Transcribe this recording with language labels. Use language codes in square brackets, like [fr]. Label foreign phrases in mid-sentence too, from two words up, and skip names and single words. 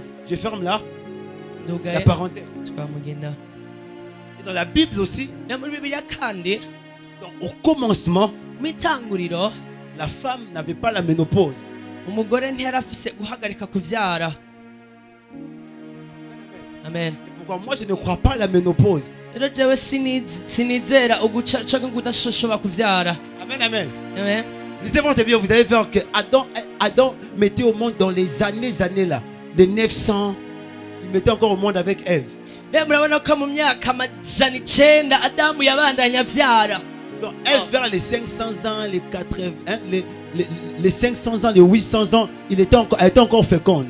[fr] Je ferme là la parenthèse. Et dans la Bible aussi, au commencement, la femme n'avait pas la ménopause. Amen. C'est pourquoi moi je ne crois pas à la ménopause. [rn] rero jewe sinizera uguca kudashobora kuvyara. [fr] Amen, amen. Amen. Lisez bien, vous allez voir que Adam mettait au monde dans les années là, les 900, il mettait encore au monde avec Ève. Donc Ève vers les 500 ans, les 80, hein, les 500 ans, les 800 ans, elle était encore féconde.